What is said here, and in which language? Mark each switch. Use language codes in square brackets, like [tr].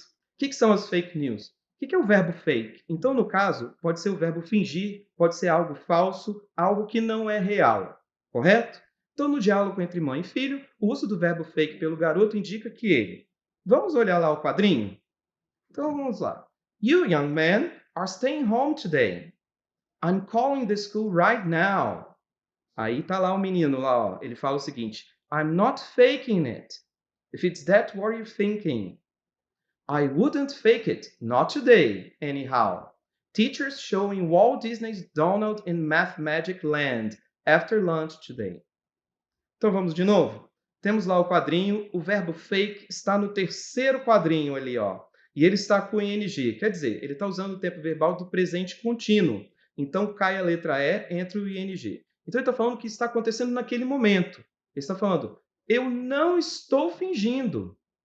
[pt] O que são as fake news? O que é o verbo fake? Então, no caso, pode ser o verbo fingir, pode ser algo falso, algo que não é real. Correto? Então, no diálogo entre mãe e filho, o uso do verbo fake pelo garoto indica que ele. Vamos olhar lá o quadrinho? Então, vamos lá. [en] You young men are staying home today. I'm calling the school right now. [pt] Aí tá lá o menino lá, ó. Ele fala o seguinte: [en] I'm not faking it. If it's that what you're thinking. I wouldn't fake it, not today, anyhow. Teachers showing Walt Disney's Donald in Math Magic Land after lunch today. [pt] Então vamos de novo? Temos lá o quadrinho, o verbo fake está no terceiro quadrinho ali, ó. E ele está com ing, quer dizer, ele está usando o tempo verbal do presente contínuo. Então cai a letra E entre o ing. Então ele está falando que está acontecendo naquele momento. Ele está falando, eu não estou fingindo.